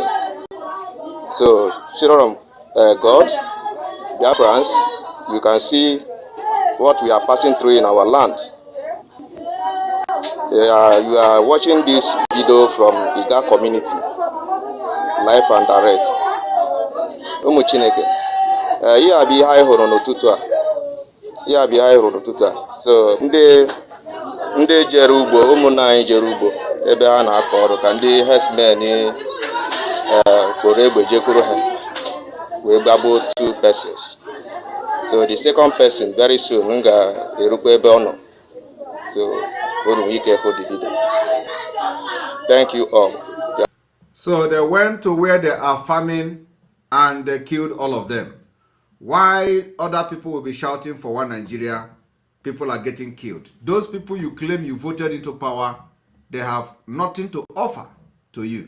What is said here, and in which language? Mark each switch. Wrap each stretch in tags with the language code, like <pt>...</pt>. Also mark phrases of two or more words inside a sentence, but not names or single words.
<en>So, children of God, Biafrans, you can see what we are passing through in our land. You are watching this video from Iga community, live and direct.</en> <ig>Ụmụ Chineke, ihe a bụ ihe anyị hụrụ n'ụtụtụ a. Ihe a bụ ihe anyị hụrụ n'ụtụtụ a. So, ndị jere ugbo, ụmụnna anyị jere ugbo ebe ha na-akọ ọrụ ka ndị herdsmen kpọrọ egbe jekwuru ha wee gbagbuo 2 persons.</ig> <en>So the second person very soon</en> <ig>ga-erukwa ebe ọ nọ.</ig> <en>So</en> <ig>unu ike hụ</ig> <en>the video. Thank you all. So they went to where they are farming and they killed all of them. Why other people will be shouting for one Nigeria, people are getting killed. Those people you claim you voted into power, they have nothing to offer to you.</en>